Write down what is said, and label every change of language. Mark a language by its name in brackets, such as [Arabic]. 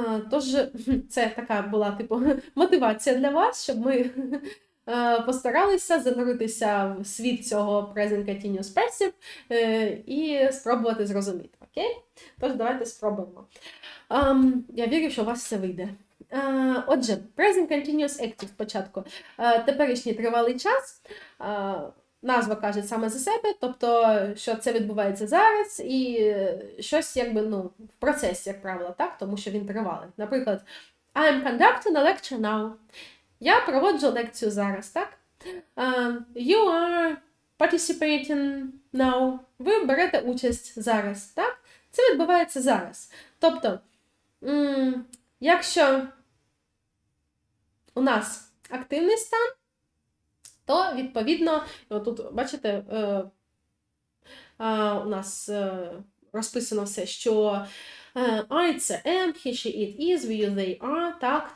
[Ukrainian] Тож, це така була, типу, мотивація для вас, щоб ми постаралися зануритися в світ цього Present Continuous Passive і спробувати зрозуміти. Окей? Тож, давайте спробуємо. Я вірю, що у вас все вийде. Отже, Present Continuous Active спочатку. Теперішній тривалий час. Назва каже саме за себе, тобто, що це відбувається зараз і щось якби, в процесі, як правило, так? Тому що він тривалий. Наприклад, [English] I am conducting a lecture now. [Ukrainian] Я проводжу лекцію зараз, так? [English] You are participating now. [Ukrainian] Ви берете участь зараз, так? Це відбувається зараз. Тобто, якщо у нас активний стан, то, відповідно, тут, бачите, у нас розписано все, що I – це am, he, she, it, is, we, they, are, так?